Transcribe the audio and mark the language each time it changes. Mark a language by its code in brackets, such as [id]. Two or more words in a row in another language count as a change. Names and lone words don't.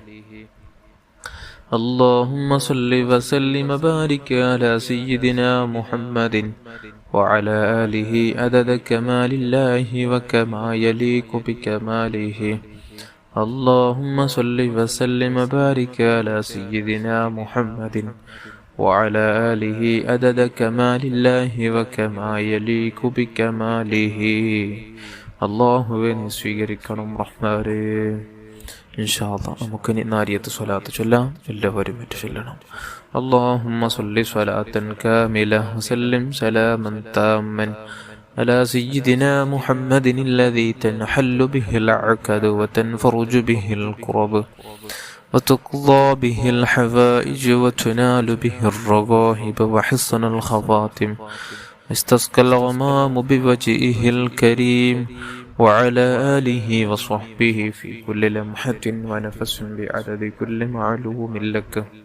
[ar] اللهم صل وسلم وبارك على سيدنا محمد وعلى آله عدد كمال الله وكما يليق بكماله. اللهم صل وسلم وبارك على سيدنا محمد وعلى آله عدد كمال الله وكما يليق بكماله. [ml] അല്ലാഹുവിനെ സ്വീകരിക്കണം റഹ്മാനേ. [ar] إن شاء الله [ml] നമുക്കിനി നാരിയത്ത് സ്വലാത്ത് ചൊല്ലാം. എല്ലാവരും മറ്റു ചൊല്ലണം. [ar] اللهم صل صلاة كاملة وسلم سلاما تاما على سيدنا محمد الذي تنحل به العقد وتنفرج به الكرب وتقضى به الحوائج وتنال به الرغائب وحسن الخواتم استسقى الغمام بوجهه الكريم وعلى آله وصحبه في كل لمحة ونفس بعدد كل معلوم لك.